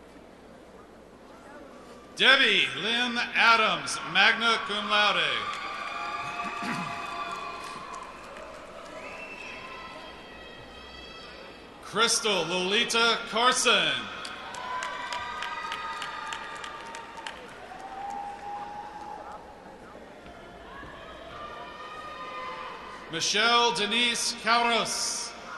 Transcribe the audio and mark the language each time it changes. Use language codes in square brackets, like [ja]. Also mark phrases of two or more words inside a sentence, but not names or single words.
[en] Debbie Lynn Adams, [la] magna cum laude. [en] Crystal Lolita Carson. Michelle Denise Kauros.